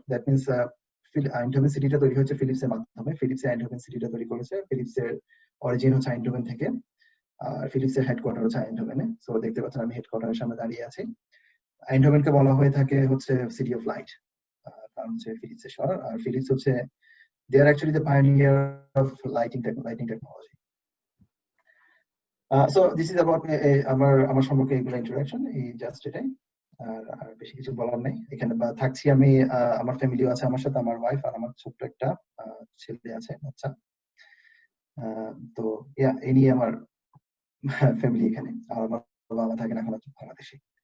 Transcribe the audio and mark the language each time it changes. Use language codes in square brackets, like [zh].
[bn] That means আইনডহোভেন সিটিটা তৈরি হয়েছে ফিলিপসের মাধ্যমে। ফিলিপস আইনডহোভেন সিটিটা তৈরি করেছে। ফিলিপসের অরিজিন হচ্ছে আইনডহোভেন থেকে, আর ফিলিপসের হেডকোয়ার্টার হচ্ছে আইনডহোভেনে। সো দেখতে পাচ্ছেন আমি হেডকোয়ার্টারের সামনে দাঁড়িয়ে আছি। আইনডহোভেনকে বলা হয়ে থাকে হচ্ছে সিটি অফ লাইট, কারণ হচ্ছে ফিলিপসের শহর। আর ফিলিপস হচ্ছে, [en] they are actually the pioneer of lighting technology. So this is about [bn] আমার সম্পর্কে এগুলো ইন্ট্রোডাকশন, এই জাস্ট এটাই, আর বেশি কিছু বলার নেই। এখানে থাকছি আমি, আমার ফ্যামিলিও আছে আমার সাথে, আমার ওয়াইফ আর আমার ছোট্ট একটা ছেলে আছে, বাচ্চা। তো এই নিয়ে আমার ফ্যামিলি এখানে। আর আমার বাবা থাকেন এখন বাংলাদেশে।